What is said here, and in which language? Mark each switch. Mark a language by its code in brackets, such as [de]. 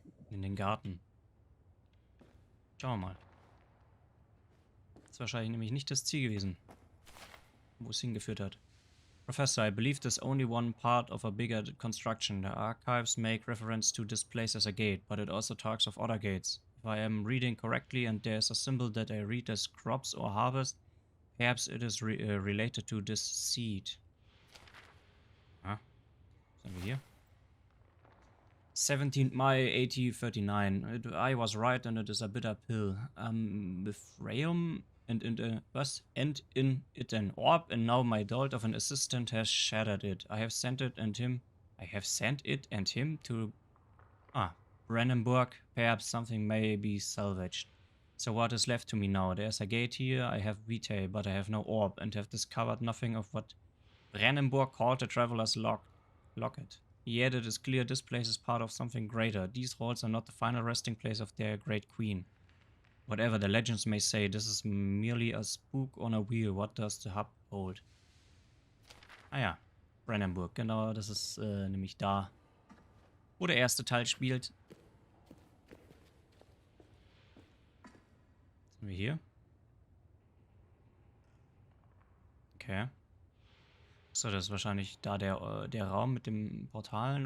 [de] In den Garten. Schauen wir mal. Das ist wahrscheinlich nämlich nicht das Ziel gewesen, wo es hingeführt hat. [en] Professor, I believe this is only one part of a bigger construction. The archives make reference to this place as a gate, but it also talks of other gates. If I am reading correctly and there's a symbol that I read as crops or harvest, perhaps it is related to this seed. [de] Was haben wir hier? [en] 17th May 1839. I was right, and it is a bitter pill. With Rheum and in it an orb, and now my dolt of an assistant has shattered it. I have sent it and him to Brandenburg. Perhaps something may be salvaged. So what is left to me now? There's a gate here. I have vitae, but I have no orb, and have discovered nothing of what Brandenburg called the traveler's locket. Yet it is clear this place is part of something greater. These halls are not the final resting place of their great queen. Whatever the legends may say, this is merely a spook on a wheel. What does the hub hold? [de] Ah ja, Brandenburg, genau, das ist nämlich da, wo der erste Teil spielt. Was haben wir hier? Okay. So, das ist wahrscheinlich da der Raum mit den Portalen.